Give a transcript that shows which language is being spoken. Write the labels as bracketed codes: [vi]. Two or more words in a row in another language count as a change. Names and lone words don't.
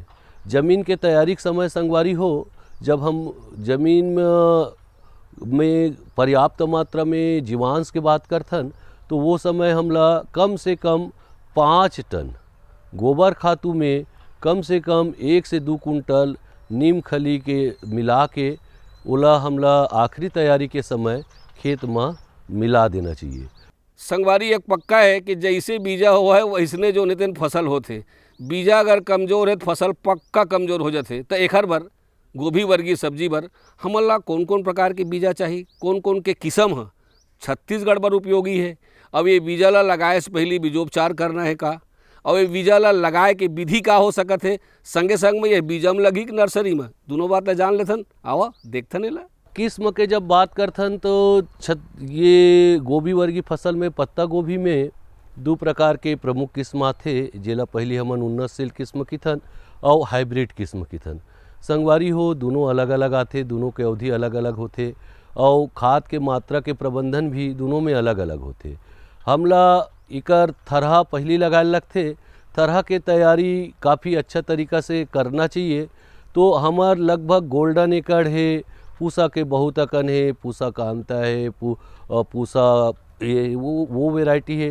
[hne] ज़मीन के तैयारी के समय संगवारी हो जब हम ज़मीन में पर्याप्त मात्रा में जीवांश के बात करथन तो वो समय हमला कम से कम 5 टन गोबर खातू में कम से कम 1 से 2 कुंटल नीम खली के मिला के ओला हमला आखिरी तैयारी के समय खेत में मिला देना चाहिए। संगवारी एक पक्का है कि जैसे बीजा हुआ है वैसने जो नितिन फसल होते। बीजा अगर कमज़ोर है तो फसल पक्का कमज़ोर हो जाते। तो एकर बर गोभी वर्गीय सब्जी बर हमन ला कौन कौन प्रकार के बीजा चाहिए, कौन कौन के किस्म है छत्तीसगढ़ बर उपयोगी है। अब ये बीजा ला लगाए से पहले बीजोपचार करना है का, और ये बीजा ला लगाए के विधि का हो सकत है, संगे संग में ये बीजा में लगी कि नर्सरी में, दोनों बात ला जान लेथन। आवा देखथन एला। किस्म के जब बात करथन तो ये गोभी वर्गीय फसल में पत्ता गोभी में 2 प्रकार के प्रमुख किस्म आथे जेला पहली हमन उन्नतशील किस्म किथन और हाइब्रिड किस्म किथन। संगवारी हो दोनों अलग अलग आथे, दोनों के अवधि अलग अलग होते और खाद के मात्रा के प्रबंधन भी दोनों में अलग अलग होते। हमला इकर थरहा पहली लगाए लगते, थरहा के तैयारी काफ़ी अच्छा तरीका से करना चाहिए। तो हमार लगभग गोल्डन एकड़ है, पूसा के बहुत अकन है, पूसा कांता है, पूसा ये वो वेराइटी है।